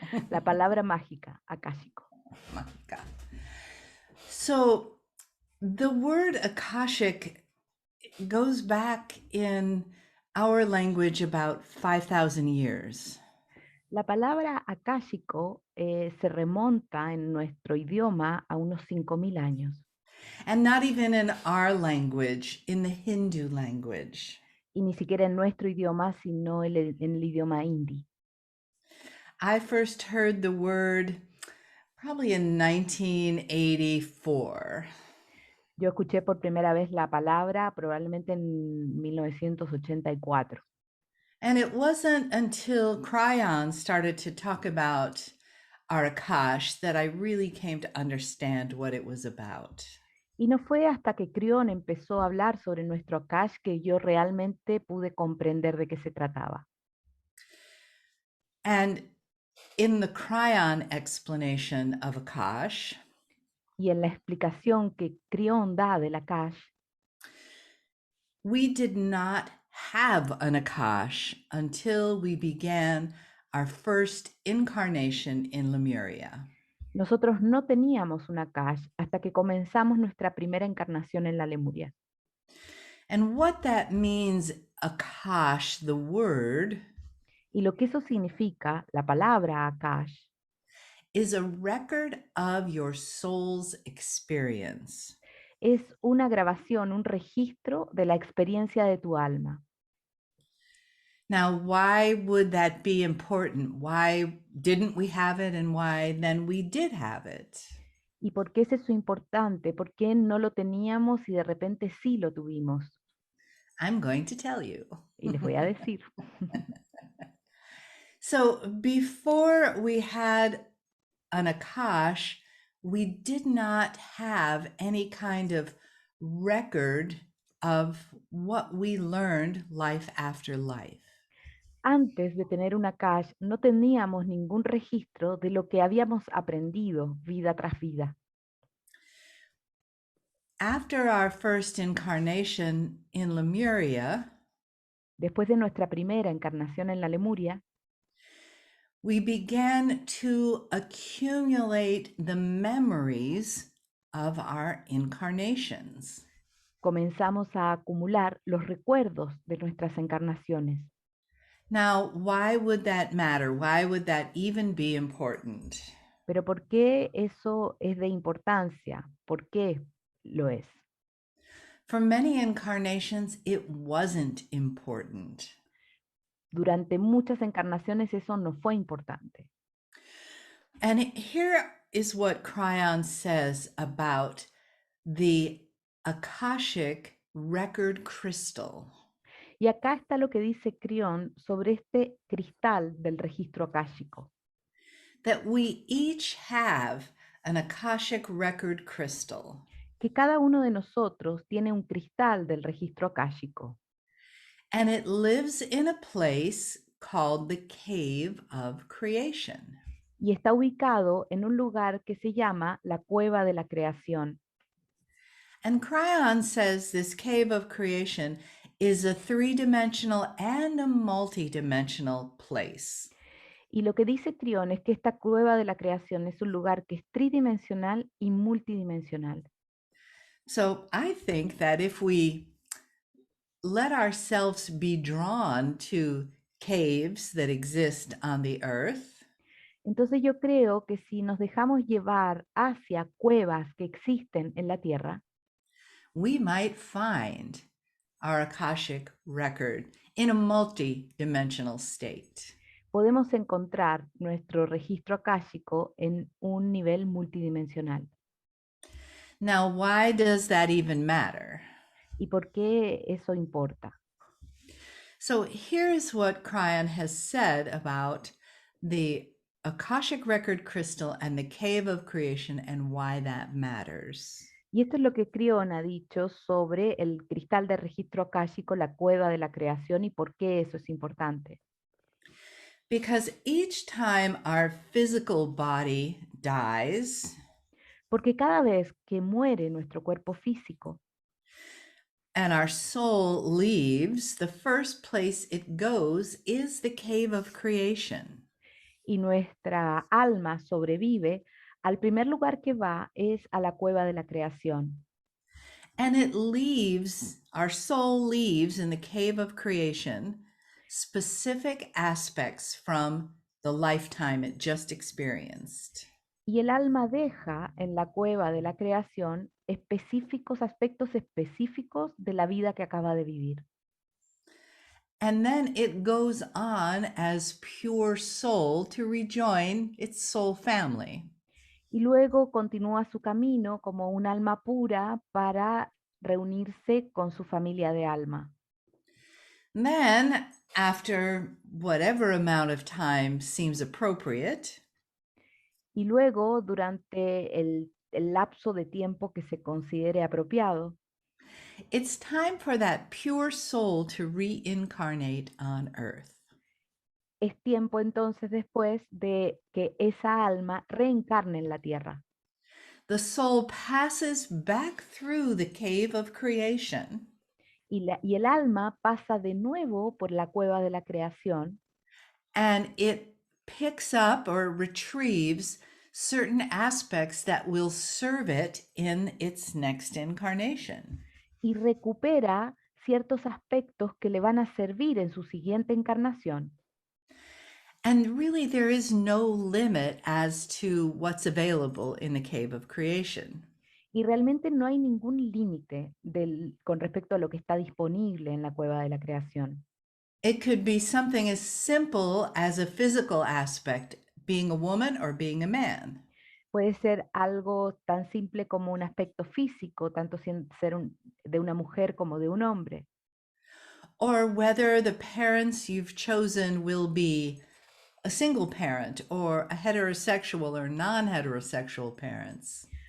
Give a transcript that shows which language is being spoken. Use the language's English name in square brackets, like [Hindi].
[Spanish] la palabra mágica, Akashico. Mágica. [English] So the word Akashic goes back in our language about 5,000 years. [Spanish] La palabra akáshico se remonta en nuestro idioma a unos 5.000 años. [English] And not even in our language, in the Hindu language. [Spanish] Y ni siquiera en nuestro idioma, sino en el idioma hindi. [English] I first heard the word probably in 1984. [Spanish] Yo escuché por primera vez la palabra probablemente en 1984. [English] And it wasn't until Cryon started to talk about our Akash that I really came to understand what it was about. [Spanish] Y no fue hasta que Crión empezó a hablar sobre nuestro Akash que yo realmente pude comprender de qué se trataba. [English] And in the Cryon explanation of Akash, [Spanish] y en la explicación que Crión da del Akash, [English] we did not have an Akash until we began our first incarnation in Lemuria. [Spanish] Nosotros no teníamos un Akash hasta que comenzamos nuestra primera encarnación en la Lemuria. [English] And what that means, Akash, the word, [Spanish] Y lo que eso significa, la palabra Akash, [English] is a record of your soul's experience. [Spanish] es una grabación, un registro de la experiencia de tu alma. [English] Now, why would that be important? Why didn't we have it and why then we did have it? [Spanish] ¿Y por qué es eso importante? ¿Por qué no lo teníamos y de repente sí lo tuvimos? [English] I'm going to tell you. [Spanish] Y les voy a decir. [English] So before we had an Akash, we did not have any kind of record of what we learned life after life. [Spanish] Antes de tener un Akash, no teníamos ningún registro de lo que habíamos aprendido vida tras vida. [English] After our first incarnation in Lemuria, [Spanish] después de nuestra primera encarnación en la Lemuria, [English] we began to accumulate the memories of our incarnations. [Spanish] Comenzamos a acumular los recuerdos de nuestras encarnaciones. [English] Now, why would that matter? Why would that even be important? [Spanish] Pero ¿por qué eso es de importancia? ¿Por qué lo es? [English] For many incarnations, it wasn't important. [Spanish] durante muchas encarnaciones eso no fue importante. [English] And here is what Cryon says about the Akashic record crystal. [Spanish] Y acá está lo que dice Crión sobre este cristal del registro akáshico. [English] That we each have an Akashic record crystal. [Spanish] Que cada uno de nosotros tiene un cristal del registro akáshico. [English] And it lives in a place called the cave of creation. [Spanish] Y está ubicado en un lugar que se llama la cueva de la creación. [English] And Cryon says this cave of creation is a three-dimensional and a multi-dimensional place. [Spanish] Y lo que dice Crión es que esta cueva de la creación es un lugar que es tridimensional y multidimensional. [English] So I think that if we let ourselves be drawn to caves that exist on the earth, [Spanish] Entonces yo creo que si nos dejamos llevar hacia cuevas que existen en la Tierra, [English] we might find our Akashic record in a multi-dimensional state. [Spanish] podemos encontrar nuestro registro akáshico en un nivel multidimensional. [English] Now, why does that even matter? [Spanish] ¿Y por qué eso importa? [English] So here's what Cryon has said about the Akashic record crystal and the cave of creation and why that matters. [Spanish] Y esto es lo que Crión ha dicho sobre el cristal de registro akáshico, la cueva de la creación, y por qué eso es importante. [English] Because each time our physical body dies, [Spanish] Porque cada vez que muere nuestro cuerpo físico [English] and our soul leaves, the first place it goes is the cave of creation. [Spanish] y nuestra alma sobrevive, al primer lugar que va es a la cueva de la creación. [English] And it leaves, our soul leaves in the cave of creation specific aspects from the lifetime it just experienced. [Spanish] Y el alma deja en la cueva de la creación aspectos específicos de la vida que acaba de vivir. [English] And then it goes on as pure soul to rejoin its soul family. [Spanish] Y luego continúa su camino como un alma pura para reunirse con su familia de alma. [English] Then, after whatever amount of time seems appropriate, [Spanish] Y luego, durante el lapso de tiempo que se considere apropiado, [English] it's time for that pure soul to reincarnate on earth. [Spanish] es tiempo entonces después de que esa alma reencarne en la tierra. [English] The soul passes back through the cave of creation [Spanish] Y el alma pasa de nuevo por la cueva de la creación [English] and it picks up or retrieves certain aspects that will serve it in its next incarnation. [Spanish] y recupera ciertos aspectos que le van a servir en su siguiente encarnación. [English] And really, there is no limit as to what's available in the cave of creation. [Spanish] Y realmente no hay ningún límite con respecto a lo que está disponible en la cueva de la creación. [English] It could be something as simple as a physical aspect, being a woman or being a man. [Spanish] Puede ser algo tan simple como un aspecto físico, tanto ser de una mujer como de un hombre. [English] Or whether the parents you've chosen will be a single parent or a heterosexual or non-heterosexual parents.